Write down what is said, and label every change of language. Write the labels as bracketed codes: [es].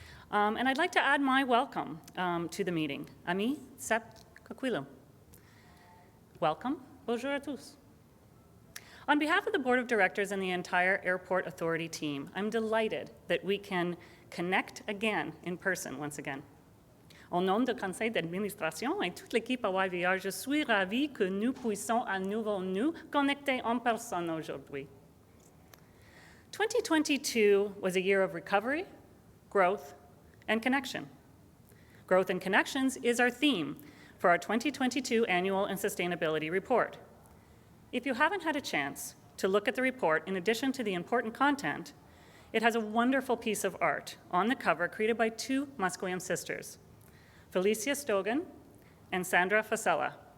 [en] And I'd like to add my welcome to the meeting. Ami Sep Kakwilo. Welcome. [fr] Bonjour à tous. [en] On behalf of the Board of Directors and the entire Airport Authority team, I'm delighted that we can connect again in person once again. [fr] Au nom du conseil d'administration et toute l'équipe à YVR, je suis ravie que nous puissions à nouveau nous connecter en personne aujourd'hui. [en] 2022 was a year of recovery, growth, and connection. Growth and connections is our theme for our 2022 Annual and Sustainability Report. If you haven't had a chance to look at the report, in addition to the important content, it has a wonderful piece of art on the cover created by two Musqueam sisters, Felicia Stogan and Sandra Fasella.